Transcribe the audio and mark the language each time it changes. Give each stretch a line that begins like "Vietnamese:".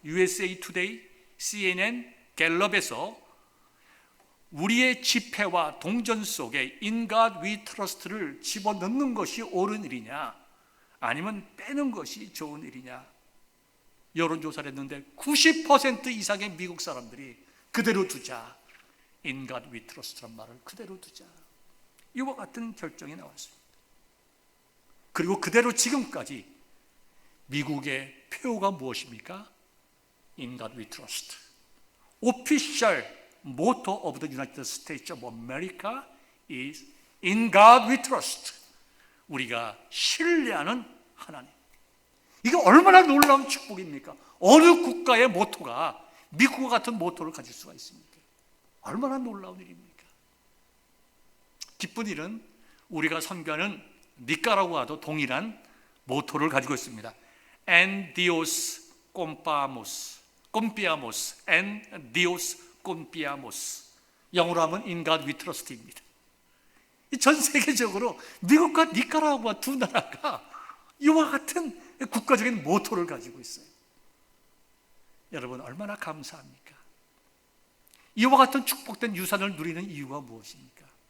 Korean: USA Today, CNN, 갤럽에서 우리의 집회와 동전 속에
English: In God we trust
Korean: 를 집어넣는 것이 옳은 일이냐 아니면 빼는 것이 좋은 일이냐 여론조사를 했는데 90% 이상의 미국 사람들이 그대로 두자, In God we trust란 말을 그대로 두자, 이와 같은 결정이 나왔습니다. 그리고 그대로 지금까지 미국의 표어가 무엇입니까?
English: In God we trust. Official motto of the United States of America is In God we trust.
Korean: 우리가 신뢰하는 하나님. 이게 얼마나 놀라운 축복입니까? 어느 국가의 모토가 미국과 같은 모토를 가질 수가 있습니까? 얼마나 놀라운 일입니까? 기쁜 일은 우리가 선교하는 니카라구아도 동일한 모토를 가지고 있습니다.
Spanish: En Dios confiamos, en Dios confiamos.
Korean: 영어로 하면
English: In God we trust
Korean: 입니다. 전 세계적으로 미국과 니카라구아 두 나라가 이와 같은 국가적인 모토를 가지고 있어요. 여러분 얼마나 감사합니까? 이와 같은 축복된 유산을 누리는 이유가 무엇입니까?